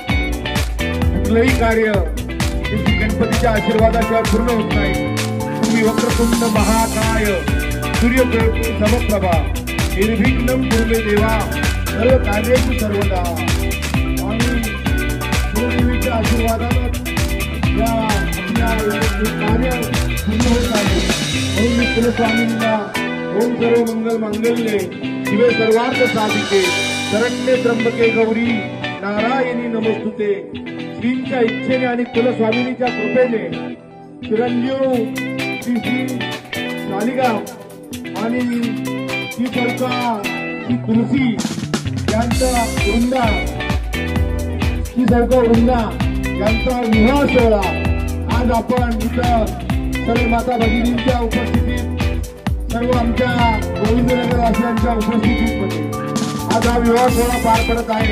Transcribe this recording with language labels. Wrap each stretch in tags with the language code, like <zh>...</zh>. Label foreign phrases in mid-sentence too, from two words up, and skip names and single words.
<mr>कुठलंही कार्य श्री गणपतीच्या आशीर्वादाशिवाय पूर्ण होत नाही।</mr> <sa>तुम्ही वक्रतुंड महाकाय सूर्यकोटि समप्रभा निर्विघ्नं कुरु देवा सर्व कार्येषु सर्वदा।</sa> <mr>आणि गुरुदेवीच्या आशीर्वादाने या आपल्या कार्य पूर्ण होत आहे। म्हणून मी कुलस्वामींना</mr> <sa>ओम सर्व मंगल मांगल्ये शिवे सर्वार्थ साधिके शरण्ये त्र्यंबके गौरी नारायणी नमस्तुते।</sa> <mr>श्रींच्या इच्छेने आणि कुलस्वामिनीच्या कृपेने चिरंजीव श्री शालिगाव आणि श्री सरकार श्री तुलसी यांचा वृंदा श्री सरकार वृंदा यांचा विवाह सोहळा आज आपण इथं सर्व माता भगिनींच्या उपस्थितीत, सर्व आमच्या गोविंदनगर वासियांच्या उपस्थितीमध्ये आज हा विवाह सोहळा पार पडत आहे।</mr>